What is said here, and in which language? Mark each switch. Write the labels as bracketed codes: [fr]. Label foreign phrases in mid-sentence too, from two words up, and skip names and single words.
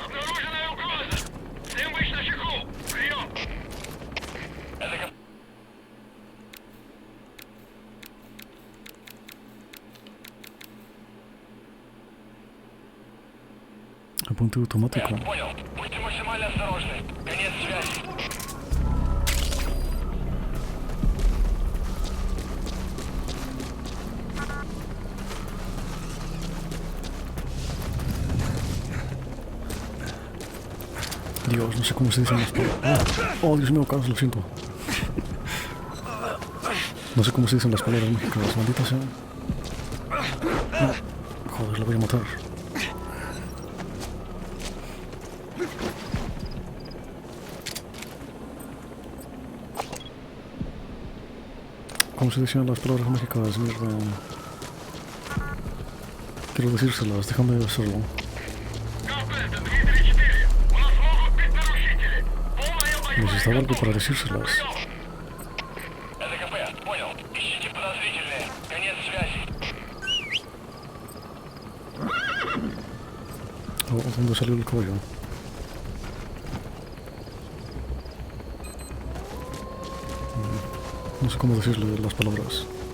[ru] Обнаруженная угроза. Всем быть на чеку. Прием. ЛКП. [es] Apunte automático. [ru] Понял. Будьте максимально осторожны. Конец связи. [es] Dios, no sé cómo se dicen las palabras. Oh, Dios mío, Carlos, lo siento. No sé cómo se dicen las palabras mágicas, maldita sea. No. Joder, lo voy a matar. ¿Cómo se decían las palabras mágicas? Mierda. Quiero decírselas, déjame hacerlo. [ru] Карпета, Дмитрий 4. У нас могут быть нарушители. Полная боевая [es] Necesitaba algo para decírselas. [ru] ЛКП, понял. Ищите подозрительные. Конец связи. [es] Oh, ¿dónde salió el caballo? No sé cómo decirle las palabras.